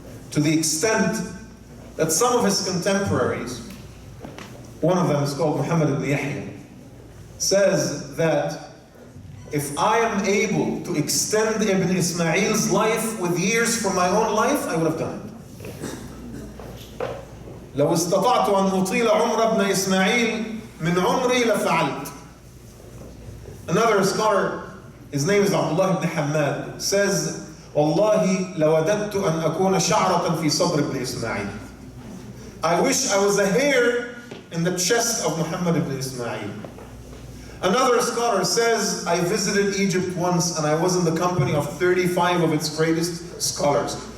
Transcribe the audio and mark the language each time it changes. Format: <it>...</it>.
<en>To the extent that some of his contemporaries, one of them is called Muhammad ibn Yahya, says that if I am able to extend Ibn Ismail's life with years from my own life, I would have done it.</en> <ar>لو استطعت أن أطيل عمر ابن إسماعيل من عمري لفعلت.</ar> <en>Another scholar, his name is Abdullah ibn Hamad, says,</en> <ar>والله لوددت أن أكون شعرة في صدر ابن إسماعيل.</ar> <en>I wish I was a hair in the chest of Muhammad ibn Ismail. Another scholar says, I visited Egypt once and I was in the company of 35 of its greatest scholars.</en>